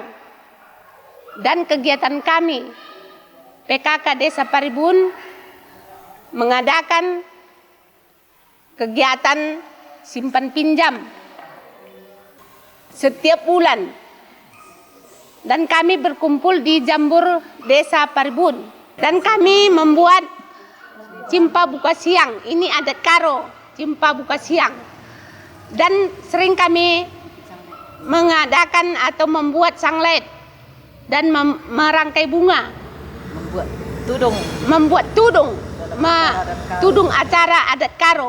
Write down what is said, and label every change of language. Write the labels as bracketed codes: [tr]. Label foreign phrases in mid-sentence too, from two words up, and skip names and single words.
[id] Dan kegiatan kami PKK Desa Paribun mengadakan kegiatan simpan pinjam setiap bulan. Dan kami berkumpul di Jambur Desa Paribun. Dan kami membuat cimpa buka siang. Ini adat Karo, cimpa buka siang. Dan sering kami mengadakan atau membuat sanglet dan merangkai bunga. Membuat tudung acara adat Karo.